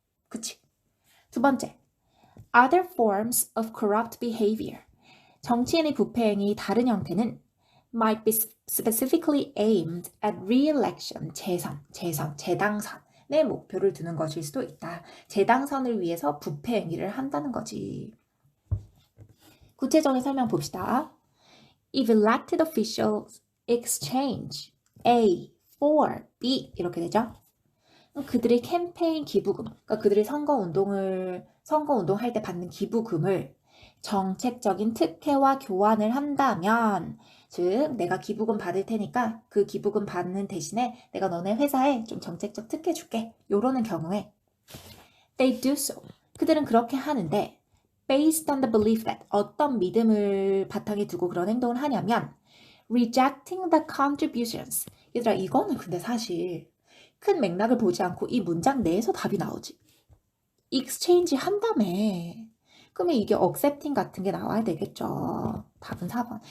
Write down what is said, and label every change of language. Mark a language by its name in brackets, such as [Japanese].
[Korean] 그치? 두 번째, [English] other forms of corrupt behavior. [Korean] 정치인의 부패행위 다른 형태는 [English] might be specifically aimed at re-election, [Korean] 재당선의 목표를 두는 것일 수도 있다. 재당선을 위해서 부패행위를 한다는 거지. 구체적인 설명 봅시다. [English] If elected officials exchange A for B, [Korean] 이렇게 되죠. 그들이 캠페인 기부금, 그러니까 그들이 선거운동할 때 받는 기부금을 정책적인 특혜와 교환을 한다면, 즉 내가 기부금 받을 테니까 그 기부금 받는 대신에 내가 너네 회사에 좀 정책적 특혜 줄게. 요러는 경우에 [English] they do so. [Korean] 그들은 그렇게 하는데 [English] based on the belief that [Korean] 어떤 믿음을 바탕에 두고 그런 행동을 하냐면 [English] rejecting the contributions. [Korean] 얘들아 이거는 근데 사실 큰 맥락을 보지 않고 이 문장 내에서 답이 나오지. exchange 한다며. 그러면 이게 accepting 같은 게 나와야 되겠죠. 답은 4번.